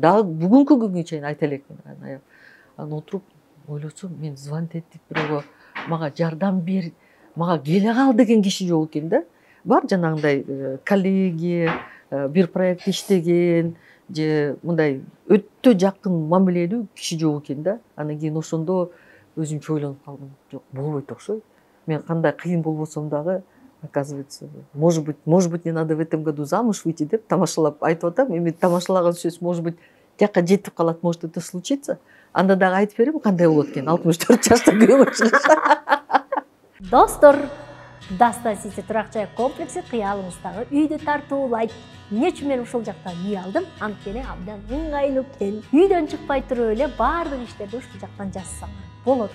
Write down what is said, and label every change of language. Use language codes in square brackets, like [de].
[ky] Дагы бүгүнкү күнгө чейин айта элекмин. Анан отуруп ойлосом, мен звонить этип бирөөгө мага жардам бер, мага келе кал деген киши жок экен да. Бар жанагындай коллеги, бир проект иштеген, же мындай өтө жакын мамилелүү киши жок экен да. Анан кийин ошондо өзүмчө ойлонуп калдым. Жок, болбойт окшойт. Мен кандай кыйын болбосом дагы, [ru] оказывается, может быть, не надо в этом году замуж выйти [ky] деп тамашалап айтып атам. Эми тамашалаган сөз, [ru] может быть, [ky] жакка жетип калат, [ru] может это случится. [ky] Анда дагы айтып берем кандай болот экен. 64 жашта күйөөгө чыгыш. Достор, Даста Сити турак жай комплекси кыялыңыздагы үйдү тартуулайт. Эмне мен ушул жактан үй алдым? Анткени абдан ыңгайлуу экен. Үйдөн чыкпай туруп эле баардык иштерди ушул жактан жасасаңар болот.